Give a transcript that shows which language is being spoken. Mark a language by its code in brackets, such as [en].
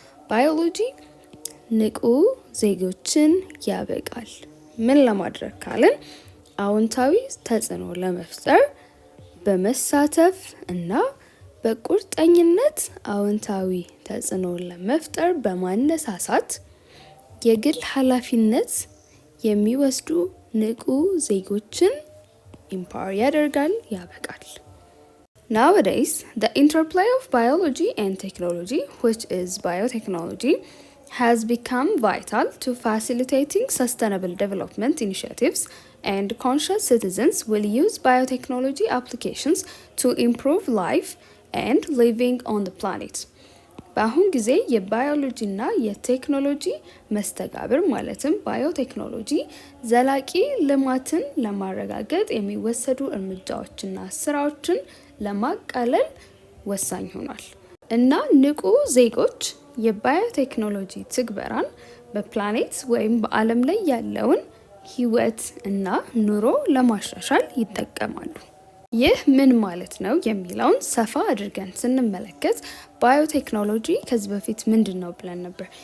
[am] ባዮሎጂ ንቁ ዜጎችን ያበቃል። ምን ለማድረግ ካልን አዎንታዊ ተጽዕኖ ለመፍጠር በመሳተፍ እና በቁርጠኝነት አዎንታዊ ተጽዕኖ ለመፍጠር በማነሳሳት የግል ኃላፊነት የሚወስዱ ንቁ ዜጎችን ኢምፓወር ያደርጋል፣ ያበቃል። [en] Nowadays, the interplay of biology and technology, which is biotechnology, has become vital to facilitating sustainable development initiatives, and conscious citizens will use biotechnology applications to improve life and living on the planet. [am] በአሁን ጊዜ የባዮሎጂና የቴክኖሎጂ መስተጋብር ማለትም ባዮቴክኖሎጂ ዘላቂ ልማትን ለማረጋገጥ የሚወሰዱ እርምጃዎችና ስራዎችን ለማቃለል ወሳኝ ሆኗል እና ንቁ ዜጎች የባዮቴክኖሎጂ ትግበራን በፕላኔት ወይም በዓለም ላይ ያለውን ህይወት እና ኑሮ ለማሻሻል ይጠቀማሉ። ይህ ምን ማለት ነው የሚለውን ሰፋ አድርገን ስንመለከት ባዮቴክኖሎጂ ከዚህ በፊት ምንድን ነው ብለን ነበር?